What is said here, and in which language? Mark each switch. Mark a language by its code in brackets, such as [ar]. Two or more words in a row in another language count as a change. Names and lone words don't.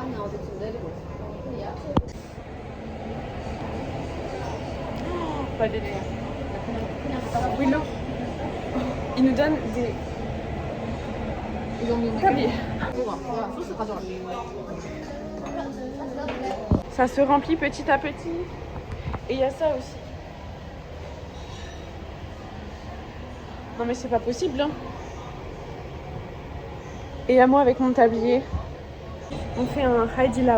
[ko] 아니 어제 지금 내리고 있어. 근데 야채 [fr] Pas délire. Willow. Il nous donne des tabliers. [ko] 야 소스 가져와. [fr] Ça se remplit petit à petit. Et il y a ça aussi. Non mais c'est pas possible hein. Et à moi avec mon tablier. On fait un Haidi Lao.